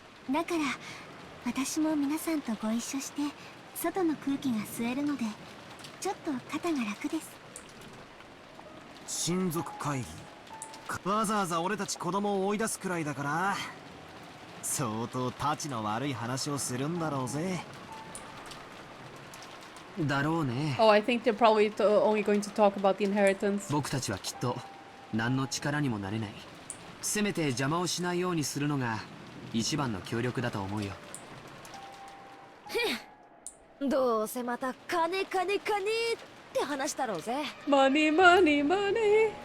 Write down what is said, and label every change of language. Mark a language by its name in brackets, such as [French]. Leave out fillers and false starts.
[Japanese] だから私も皆さんとご一緒して外の空気が吸えるのでちょっと肩が楽です。親族会議わざわざ俺たち子供を追い出すくらいだから相当タチの悪い話をするんだろうぜ。だろうね。 [English] Oh, I think they're probably only going to talk about the inheritance. [Japanese] 僕たちはきっと何の力にもなれない。せめて邪魔をしないようにするのが一番の協力だと思うよ。どうせまた金って話だろうぜ。 [English] マニーマニーマニー。